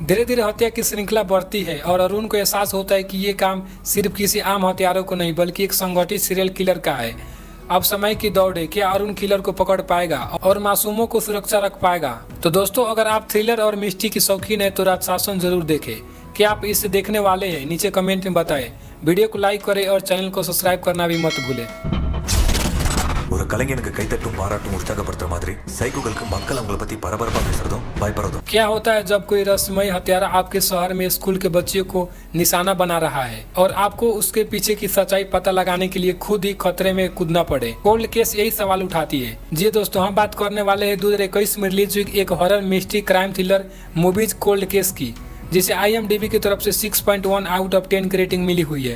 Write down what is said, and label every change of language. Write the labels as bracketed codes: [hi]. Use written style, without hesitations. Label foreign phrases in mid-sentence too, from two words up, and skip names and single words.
[hi] धीरे धीरे हत्या की श्रृंखला बढ़ती है और अरुण को एहसास होता है कि ये काम सिर्फ किसी आम हत्यारों को नहीं बल्कि एक संगठित [en] serial killer [hi] का है। अब समय की दौड़ है, क्या अरुण किलर को पकड़ पाएगा और मासूमों को सुरक्षा रख पाएगा? तो दोस्तों, अगर आप थ्रिलर और मिस्ट्री की शौकीन है तो राज शासन जरूर देखें। क्या आप इसे देखने वाले हैं? नीचे कमेंट में बताएं। वीडियो को लाइक करें और चैनल को सब्सक्राइब करना भी मत भूलें। [ta] ஒரு கலைஞனுக்கு கைத்தட்டும் பாராட்டும் உற்சாகப்படுத்துற மாதிரி சைக்கோகளுக்கு மக்கள் அவங்கள பத்தி பரபரப்பா பேசுறதும் பயப்படுறதும்। [hi] क्या होता है जब कोई रहस्यमय हत्यारा आपके शहर में स्कूल के बच्चियों को निशाना बना रहा है और आपको उसके पीछे की सच्चाई पता लगाने के लिए खुद ही खतरे में कूदना पड़े? कोल्ड केस यही सवाल उठाती है। जी दोस्तों, हम बात करने वाले हैं 2021 में रिलीज हुई एक [en] horror mystery crime thriller movies [hi] कोल्ड केस की, जिसे IMDb की तरफ से 6.1 [en] out of [hi] 10 की रेटिंग मिली हुई है।